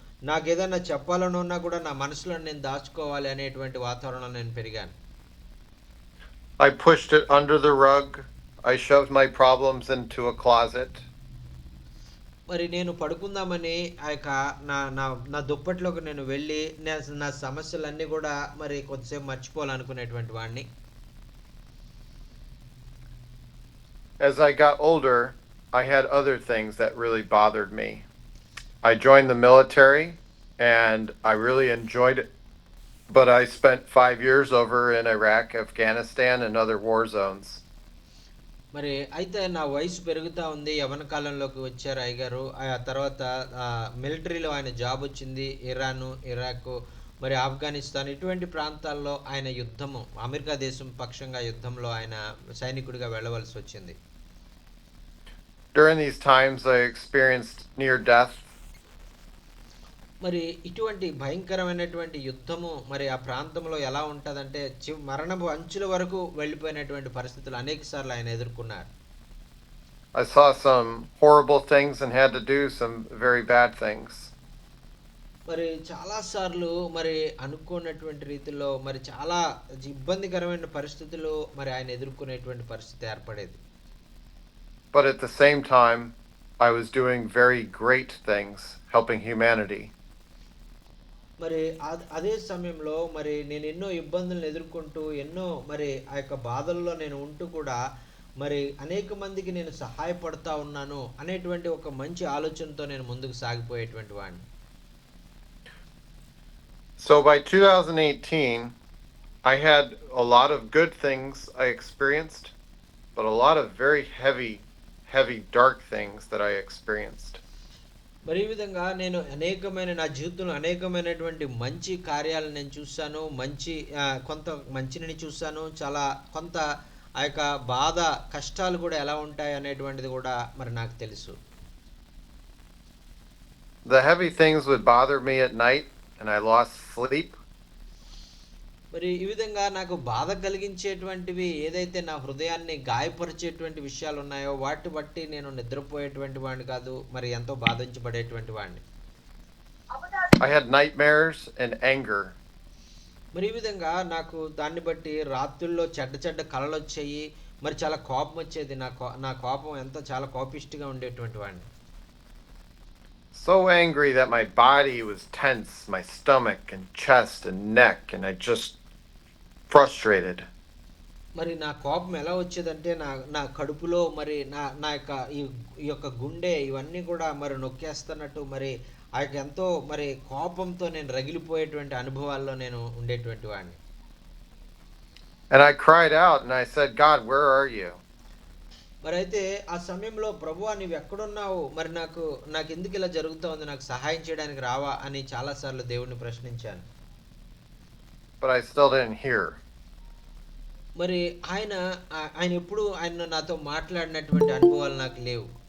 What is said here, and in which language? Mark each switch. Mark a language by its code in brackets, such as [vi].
[te] నాకేదైనా చెప్పాలని ఉన్నా కూడా నా మనసులో నేను దాచుకోవాలి అనేటువంటి వాతావరణంలో నేను పెరిగాను. [en] I pushed it under the rug. I shoved my problems into a closet. [te] మరి నేను పడుకుందామని ఆ యొక్క నా నా నా దుప్పట్లోకి నేను వెళ్ళి నా సమస్యలన్నీ కూడా మరి కొద్దిసేపు మర్చిపోవాలనుకునేటువంటి వాడిని. [en] As I got older, I had other things that really bothered me. I joined the military and I really enjoyed it, but I spent 5 years over in Iraq, Afghanistan, and other war zones. [te] మరి అయితే నా వయసు పెరుగుతా ఉంది. యవ్వన కాలంలోకి వచ్చారు అయ్యగారు. ఆ తర్వాత మిలిటరీలో ఆయన జాబ్ వచ్చింది. ఇరాను, ఇరాకు, మరి ఆఫ్ఘనిస్తాన్ ఇటువంటి ప్రాంతాల్లో ఆయన యుద్ధము అమెరికా దేశం పక్షంగా యుద్ధంలో ఆయన సైనికుడిగా వెళ్ళవలసి వచ్చింది. [en] During these times, I experienced near death. [te] మరి ఇటువంటి భయంకరమైనటువంటి యుద్ధము మరి ఆ ప్రాంతంలో ఎలా ఉంటదంటే మరణపు అంచుల వరకు వెళ్ళిపోయినటువంటి పరిస్థితులు అనేక సార్లు ఆయన ఎదుర్కొన్నారు. [en] I saw some horrible things and had to do some very bad things. [te] మరి చాలా సార్లు మరి అనుకోనటువంటి రీతిలో మరి చాలా ఇబ్బందికరమైన పరిస్థితులు మరి ఆయన ఎదుర్కొనేటువంటి పరిస్థితి ఏర్పడేది. [en] But at the same time, I was doing very great things, helping humanity. [te] మరి అదే సమయంలో మరి నేను ఎన్నో ఇబ్బందులను ఎదుర్కొంటూ ఎన్నో మరి ఆ యొక్క బాధల్లో నేను ఉంటూ కూడా మరి అనేక మందికి నేను సహాయపడతా ఉన్నాను అనేటువంటి ఒక మంచి ఆలోచనతో నేను ముందుకు సాగిపోయేటువంటి వాడిని. [en] So by 2018, I had a lot of good things I experienced, but a lot of very heavy, dark things that I experienced. [te] మరి ఈ విధంగా నేను నా జీవితంలో అనేకమైనటువంటి మంచి కార్యాలను నేను చూశాను. కొంత మంచిని చూశాను. చాలా కొంత ఆ యొక్క బాధ కష్టాలు కూడా ఎలా ఉంటాయి అనేటువంటిది కూడా మరి నాకు తెలుసు. [en] The heavy things would bother me at night and I lost sleep. [te] మరి ఈ విధంగా నాకు బాధ కలిగించేటువంటివి ఏదైతే నా హృదయాన్ని గాయపరిచేటువంటి విషయాలు ఉన్నాయో వాటి బట్టి నేను నిద్రపోయేటువంటి వాడిని కాదు. మరి ఎంతో బాధించబడేటువంటి వాడిని. [en] I had nightmares and anger. [te] మరి ఈ విధంగా నాకు దాన్ని బట్టి రాత్రుల్లో చెడ్డ కలలు వచ్చాయి. మరి చాలా కోపం వచ్చేది. నా కోపం చాలా కోపిష్టిగా ఉండేటువంటి వాడిని. [en] So angry that my body was tense, my stomach and chest and neck, and I just frustrated. [te] మరి నా కోపం ఎలా వచ్చేదంటే నా కడుపులో మరి నా యొక్క ఈ యొక్క గుండె ఇవన్నీ కూడా మరి నొక్కేస్తున్నట్టు మరి ఆ యొక్క ఎంతో మరి కోపంతో నేను రగిలిపోయేటువంటి అనుభవాల్లో నేను ఉండేటువంటి వాడిని. [en] And I cried out and I said, God, where are you? [te] మరి అయితే ఆ సమయంలో ప్రభువా నీవు ఎక్కడున్నావు? మరి నాకు ఎందుకు ఇలా జరుగుతోంది? నాకు సహాయం చేయడానికి రావా అని చాలా సార్లు దేవుణ్ణి ప్రశ్నించాను. [en] But I still didn't hear. [te] మరి ఆయన ఎప్పుడు నాతో మాట్లాడినటువంటి అనుభవాలు నాకు లేవు.